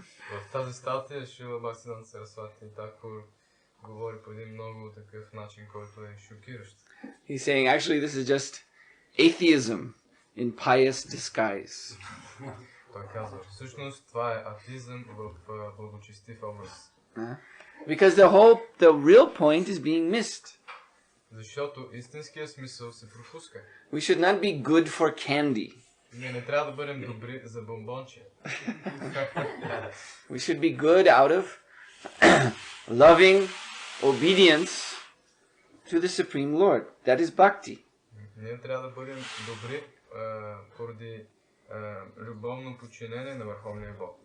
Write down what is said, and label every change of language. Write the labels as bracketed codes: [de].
[bg] В тази статия Шрила Бхактисиданта Сарасвати Тхакур говори по един много такъв начин, който е шокиращ. [en] He's saying actually this is just atheism in pious disguise. [bg] Той казва, всъщност това е атеизъм в благочестив образ. [en] Because the real point is being missed. [bg] Защото истинският смисъл се пропуска. [en] We should not be good for candy. [bg] Ние не трябва да бъдем добри за бомбонче. [en] We should be good out of loving obedience to the Supreme Lord. That is bhakti. [bg] Ние трябва да бъдем добри поради любовно подчинение на Върховния Бог.